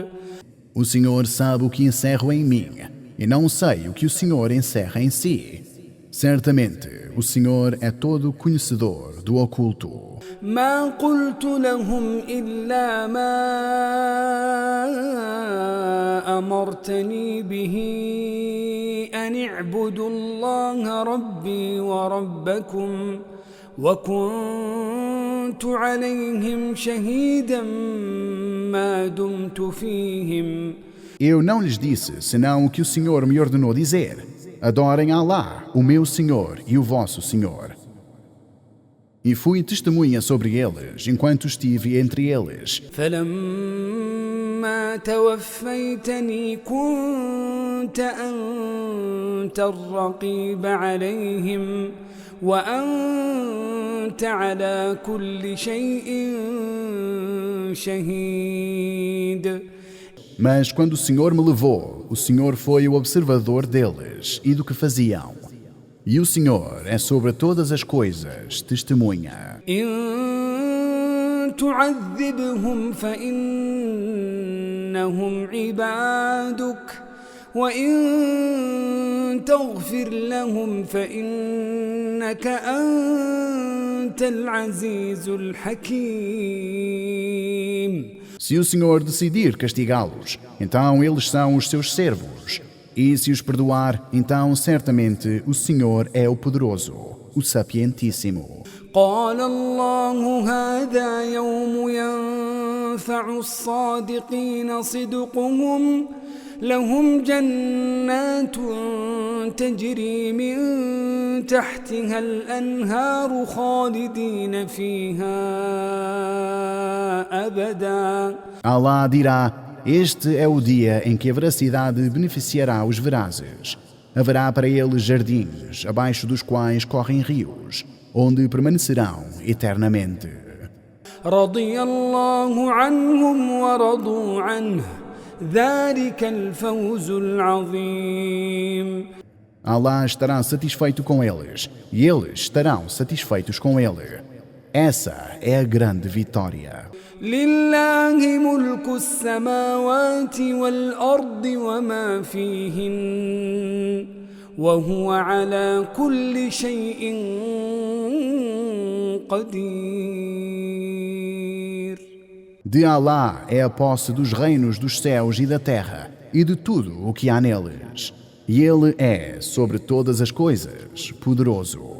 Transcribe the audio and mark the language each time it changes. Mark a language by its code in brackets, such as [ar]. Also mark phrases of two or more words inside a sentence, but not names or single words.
[pt] O Senhor sabe o que encerro em mim, e não sei o que o Senhor encerra em si. Certamente, o Senhor é todo conhecedor do oculto. [ar] ما قلت لهم إلا ما أمرتني به أن اعبدوا الله ربي وربكم وكنت عليهم شهيدا ما دمت فيهم. [pt] Eu não lhes disse, senão o que o Senhor me ordenou dizer. Adorem Allah, o meu Senhor e o vosso Senhor. E fui testemunha sobre eles, enquanto estive entre eles. [ar] فلما توفيتني كنت أنت الرقيب عليهم وأنت على كل شيء شهيد. [pt] Mas quando o Senhor me levou, o Senhor foi o observador deles e do que faziam. E o Senhor é sobre todas as coisas testemunha. [ar] إن تعذبهم فإنهم عبادك وإن تغفر لهم فإنك أنت العزيز الحكيم. [pt] Se o Senhor decidir castigá-los, então eles são os seus servos. E se os perdoar, então certamente o Senhor é o poderoso, o sapientíssimo. [ar] قال الله هذا يوم ينفع الصادقين صدقهم لهم جنات تجري من تحتها الأنهار خالدين فيها أبدا. [pt] Allah dirá, este é o dia em que a veracidade beneficiará os verazes. Haverá para eles jardins, abaixo dos quais correm rios, onde permanecerão eternamente. [ar] رضي الله عنهم ورضوا عنه ذلك الفوز العظيم. [pt] Allah estará satisfeito com eles, e eles estarão satisfeitos com ele. Essa é a grande vitória. [ar] لله ملك السماوات والأرض وما فيهن وهو على كل شيء قدير. [pt] De Allah é a posse dos reinos dos céus e da terra, e de tudo o que há neles. E Ele é, sobre todas as coisas, poderoso.